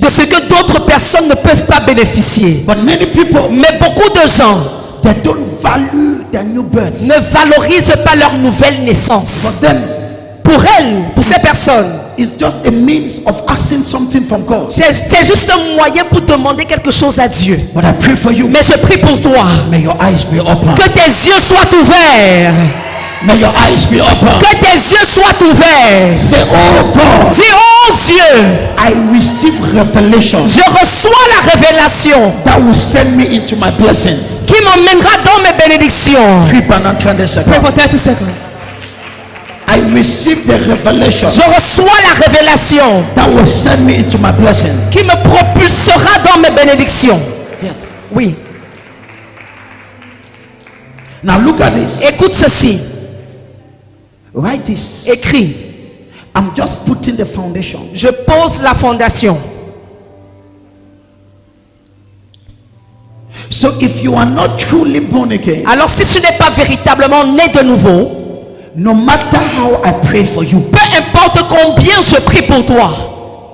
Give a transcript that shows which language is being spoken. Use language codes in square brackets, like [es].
[fr] de ce que d'autres personnes ne peuvent pas bénéficier. [en] But many people, [fr] Mais beaucoup de gens [en] they don't value their new birth. [fr] ne valorisent pas leur nouvelle [en] For [fr] naissance. [en] them, [fr] Pour elles, pour ces personnes, [en] it's just a means of asking something from God. [fr] c'est juste un moyen pour demander quelque chose à Dieu. [en] But I pray for you. [fr] Mais je prie pour toi. [en] May your eyes be open. [fr] Que tes yeux soient ouverts. [en] May your eyes be open. [fr] Que tes yeux soient ouverts. [en] Say, oh God, [fr] Dis, oh Dieu, [en] I receive revelation [fr] je reçois la révélation [en] that will send me into my blessings. [fr] qui m'emmènera dans mes bénédictions. [en] 3 30 Pray seconds. for 30 seconds. I receive the revelation [fr] Je reçois la révélation [en] that will send me into my blessing. [fr] qui me propulsera dans mes bénédictions. [en] Yes. [fr] Oui. [en] Now look at this. [fr] Écoute ceci. [en] Write this. [fr] Écris. [en] I'm just putting the foundation. [fr] Je pose la fondation. [en] So if you are not truly born again, [fr] Alors si tu n'es pas véritablement né de nouveau, [en] no matter how I pray for you, [fr] peu importe combien je prie pour toi,